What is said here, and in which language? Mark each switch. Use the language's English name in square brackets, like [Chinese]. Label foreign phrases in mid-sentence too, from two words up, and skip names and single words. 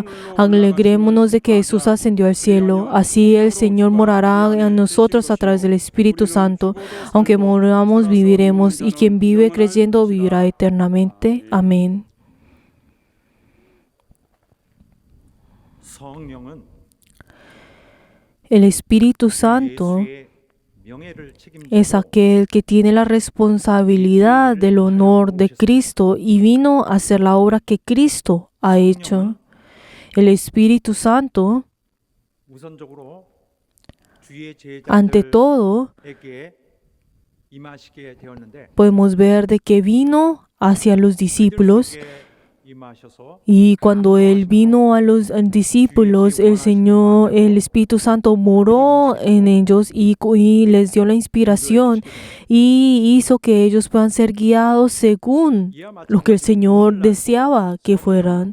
[Spanish] Alegrémonos de que Jesús ascendió al cielo. Así el Señor morará en nosotros a través del Espíritu Santo. Aunque moramos, viviremos, y quien vive creyendo vivirá eternamente. Amén. [Korean] 성령은 [Spanish] El Espíritu Santo [Korean] 예수의 명예를 [Spanish] es [Korean] 책임지고 [Spanish] aquel que tiene la responsabilidad del honor de Cristo y vino a hacer la obra que Cristo ha hecho. El Espíritu Santo, [Korean] 우선적으로 주의 [Spanish] ante todo, [Korean] 제자들에게 임하시게 되었는데 [Spanish] podemos ver de que vino hacia los discípulos. [Korean] 그들에게 임하셔서 [Spanish] Y cuando Él vino a los discípulos, el Señor, el Espíritu Santo moró en ellos y les dio la inspiración y hizo que ellos puedan ser guiados según lo que el Señor deseaba que fueran.